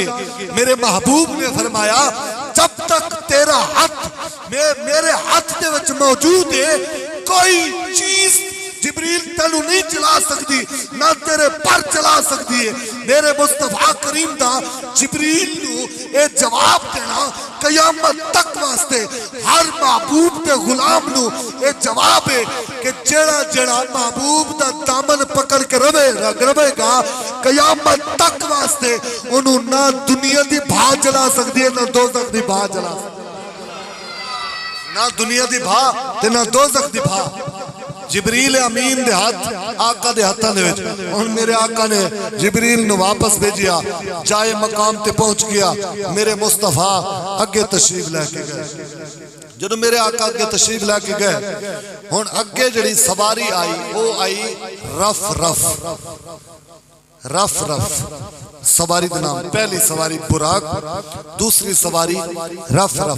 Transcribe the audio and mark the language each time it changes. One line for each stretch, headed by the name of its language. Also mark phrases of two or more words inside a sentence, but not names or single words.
Punjabi: میرے محبوب نے فرمایا جب تک تیرا ہاتھ میرے ہاتھ دے وچ موجود ہے کوئی چیز جبریل تینو نہیں چلا سکتی نہ تیرے پر چلا سکتی ہے۔ میرے مصطفیٰ کریم دا جبریل نو اے جواب دینا قیامت تک واسطے ہر محبوب دے غلام نو اے جواب ہے کہ جڑا جڑا محبوب دا دامن پکڑ کے روے گا قیامت تک واسطے انہوں نہ دنیا دی بھا جلا سکتی ہے نہ دوزخ دی بھا جلا سکتی ہے، نہ دنیا دی بھا تے نہ دوزخ دی بھا۔ جبریل امین دے ہاتھ آقا دے ہاتھاں دے وچ، اور میرے آقا نے جبریل نو واپس بھیجیا، جائے مقام تے پہنچ گیا۔ میرے مصطفیٰ اگے تشریف لے کے گئے، جدو میرے آقا اگے تشریف لے کے گئے ہن اگے جڑی سواری آئی وہ آئی رف رف رف رف سواری دا نام، پہلی سواری براق، دوسری سواری رف رف۔